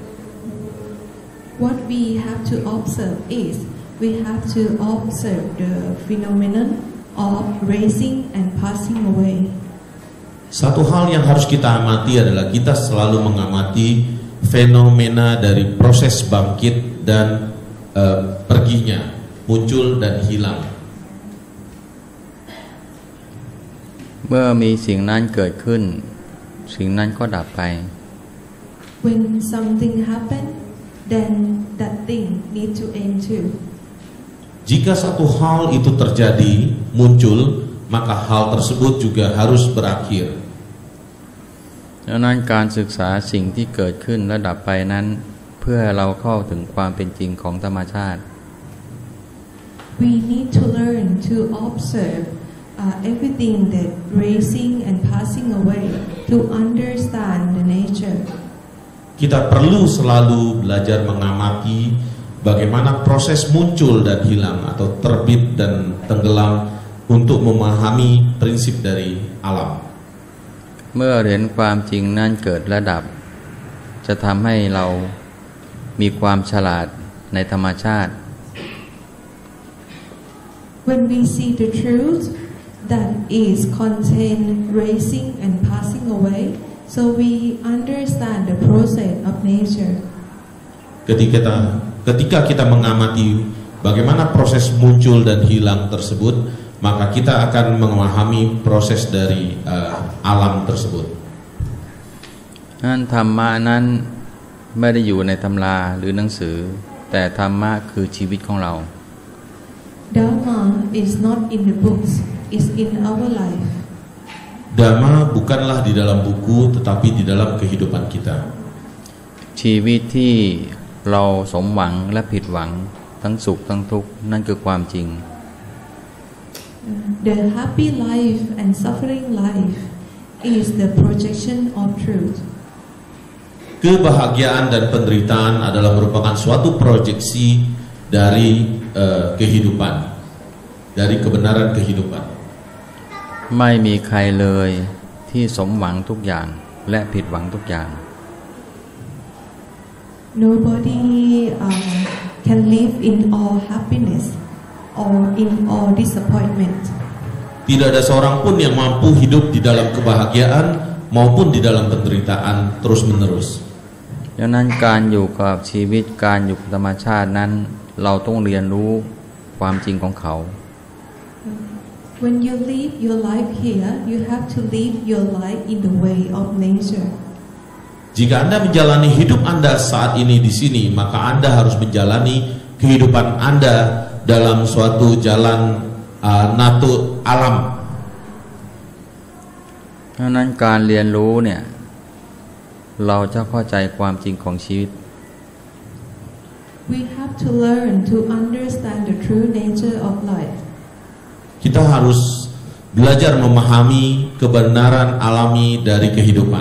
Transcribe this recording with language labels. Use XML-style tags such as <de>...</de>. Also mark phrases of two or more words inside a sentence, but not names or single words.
<en>What we have to observe is we have to observe the phenomenon of rising and passing away.</en> <id>Satu hal yang harus kita amati adalah kita selalu mengamati fenomena dari proses bangkit dan perginya, muncul dan hilang.</id> <th>เมื่อมีสิ่งนั้นเกิดขึ้นสิ่งนั้นก็ดับไป</th> <en>When something happen, then that thing need to end too.</en> <id>Jika satu hal itu terjadi, muncul, maka hal tersebut juga harus berakhir.</id> <th>ดังนั้นการศึกษาสิ่งที่เกิดขึ้นและดับไปนั้นเพื่อเราเข้าถึงความเป็นจริงของธรรมชาติ</th> <en>We need to learn to observe everything that rising and passing away to understand the nature.</en> <id>Kita perlu selalu belajar mengamati bagaimana proses muncul dan hilang atau terbit dan tenggelam untuk memahami prinsip dari alam.</id> <th>เมื่อเห็นความจริงนั้นเกิดและดับจะทำให้เรามีความฉลาดในธรรมชาติ</th> <en>when we see the truth that is contained rising and passing away, so we understand the process of nature.</en> <id>Ketika kita mengamati bagaimana proses muncul dan hilang tersebut, maka kita akan memahami proses dari alam tersebut.</id> <th>นั้นธรรมะนั้นไม่ได้อยู่ในตำราหรือหนังสือแต่ธรรมะคือชีวิตของเรา</th> <en>Dharma is not in the books, it's in our life.</en> <id>Dhamma bukanlah di dalam buku tetapi di dalam kehidupan kita.</id> <th>ชีวิตที่เราสมหวังและผิดหวังทั้งสุขทั้งทุกข์นั่นคือความจริง</th> <en>The happy life and suffering life is the projection of truth.</en> <id>Kebahagiaan dan penderitaan adalah merupakan suatu proyeksi dari kehidupan, dari kebenaran kehidupan.</id> <th>ไม่มีใครเลยที่สมหวังทุกอย่างและผิดหวังทุกอย่าง</th> <en>Nobody can live in all happiness or in all disappointment.</en> <id>Tidak ada seorang pun yang mampu hidup di dalam kebahagiaan maupun di dalam penderitaan terus-menerus.</id> <th>ดังนั้นการอยู่กับชีวิตการอยู่กับธรรมชาตินั้นเราต้องเรียนรู้ความจริงของเขา</th> <en>When you live your life here, you have to live your life in the way of nature.</en> <id>Jika Anda menjalani hidup Anda saat ini di sini, maka Anda harus menjalani kehidupan Anda dalam suatu jalan natur alam.</id> <th>ดังนั้นการเรียนรู้เนี่ยเราจะเข้าใจความจริงของชีวิต</th> <en>We have to learn to understand the true nature of life.</en> <id>Kita harus belajar memahami kebenaran alami dari kehidupan.</id>